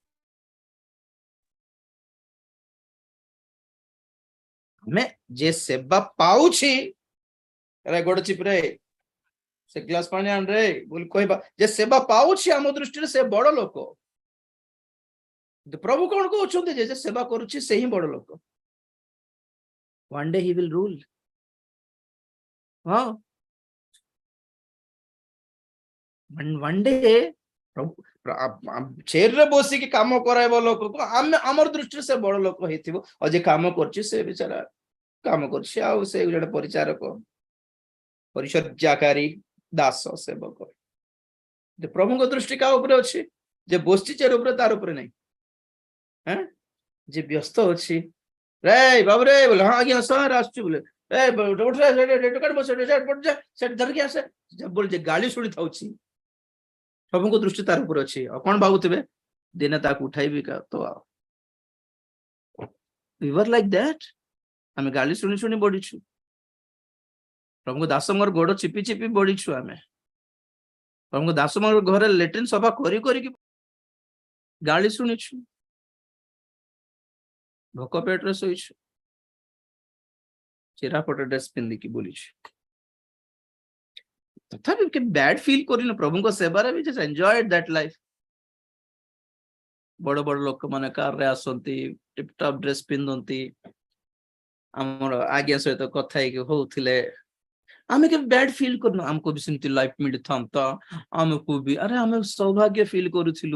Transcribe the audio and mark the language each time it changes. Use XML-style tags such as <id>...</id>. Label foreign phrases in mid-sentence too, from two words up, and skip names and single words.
<or>ଆମେ ଯେ ସେବା ପାଉଛି ଗୋଡ ଚିପରେ ସେ ଗ୍ଲାସ ପାଣି ଆଣରେ ବୋଲି କହିବା, ଯେ ସେବା ପାଉଛି ଆମ ଦୃଷ୍ଟିରେ ସେ ବଡ ଲୋକ। ପ୍ରଭୁ କଣ କହୁଛନ୍ତି? ଯେ ସେବା କରୁଛି ସେ ହିଁ ବଡ ଲୋକ।</or> <en>One day he will rule.</en> <or>ହଁ,</or> <en>one day</en> <or>ଚେୟାରରେ ବସିକି କାମ କରାଇବା ଲୋକକୁ ଆମେ ଆମର ଦୃଷ୍ଟିରେ ସେ ବଡ ଲୋକ ହେଇଥିବ, ଆଉ ଯେ କାମ କରୁଛି ସେ ବିଚାରା କାମ କରୁଛି, ଆଉ ସେ ଜଣେ ପରିଚାରକ, ପରିଚର୍ଯ୍ୟାକାରୀ, ଦାସ, ସେବକ। ପ୍ରଭୁଙ୍କ ଦୃଷ୍ଟି କାହା ଉପରେ ଅଛି? ଯେ ବସିଛି ଚେୟାର ଉପରେ, ତାର ଉପରେ ନାହିଁ। ଯେ ବ୍ୟସ୍ତ ଅଛି, ରେ ବାବୁରେ ବୋଲେ, ହଁ ଆଜ୍ଞା ସାର୍ ଆସୁଛି ବୋଲେ, ଧରିକି ଆସେ ବୋଲେ, ଯେ ଗାଳି ଶୁଣି ଥାଉଛି, ପ୍ରଭୁଙ୍କ ଦୃଷ୍ଟି ତାର ଉପରେ ଅଛି। ଆଉ କଣ ଭାବୁଥିବେ? ଦିନେ ତାକୁ ଉଠାଇବି ତ।</or> <en>We were like that.</en> <or>ଆମେ ଗାଳି ଶୁଣି ଶୁଣି ବଢିଛୁ। ପ୍ରଭୁଙ୍କ ଦାସଙ୍କର ଗୋଡ ଚିପି ଚିପି ବଢିଛୁ ଆମେ। ପ୍ରଭୁଙ୍କ ଦାସଙ୍କର ଘରେ ଲେଟ୍ରିନ୍ ସଫା କରି କରିକି ଗାଳି ଶୁଣିଛୁ। ଭୋକ ପେଟରେ ଶୋଇଛୁ, ଚିରାପଟ ଡ୍ରେସ ପିନ୍ଧିକି ବୁଲିଛୁ। ତଥାପି</or> <en>bad feel</en> <or>କରିନୁ ପ୍ରଭୁଙ୍କ ସେବାରେ ବି।</or> <en>just enjoyed that life.</en> <or>ବଡ ବଡ ଲୋକମାନେ କାରରେ ଆସନ୍ତି, ଟିପଟପ୍ ଡ୍ରେସ ପିନ୍ଧନ୍ତି, ଆମର ଆଜ୍ଞା ସହିତ କଥା ହେଇକି ହଉଥିଲେ। ଆମେ କେବେ</or> <en>bad feel</en> <or>କରୁନୁ, ଆମକୁ ବି ସେମିତି ଲାଇଫ ମିଳିଥାନ୍ତା, ଆମକୁ ବି। ଆରେ ଆମେ ସୌଭାଗ୍ୟ ଫିଲ୍ କରୁଥିଲୁ।</or>